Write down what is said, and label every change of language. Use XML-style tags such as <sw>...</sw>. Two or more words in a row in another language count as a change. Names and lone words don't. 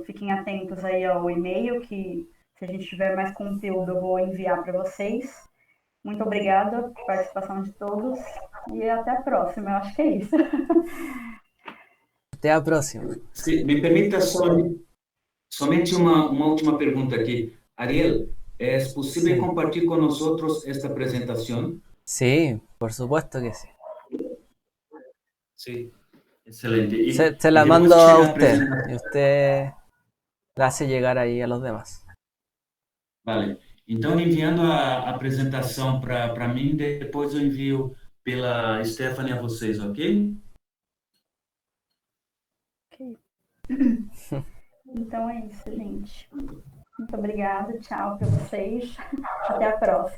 <pt>Fiquem atentos aí ao e-mail, que se a gente tiver mais conteúdo eu vou enviar para vocês. Muito obrigada pela participação de todos e até a próxima. Eu acho que é isso. Até a próxima. Se me permita somente uma última pergunta aqui.</pt> <es>Ariel, ¿es posible Sí. compartir con nosotros esta presentación? Sí, por supuesto que sí. Sí, excelente. Se la y mando</es> <pt>depois a chega</pt> <es>usted</es> <pt>apresentação.</pt> <es>y usted la hace llegar ahí a los demás. Vale.</es> <pt>Então, enviando a apresentação para mim, depois eu envio pela Stephanie a vocês, ok? Ok. Então é isso, gente. Muito obrigada. Tchau para vocês. Até a próxima.</pt>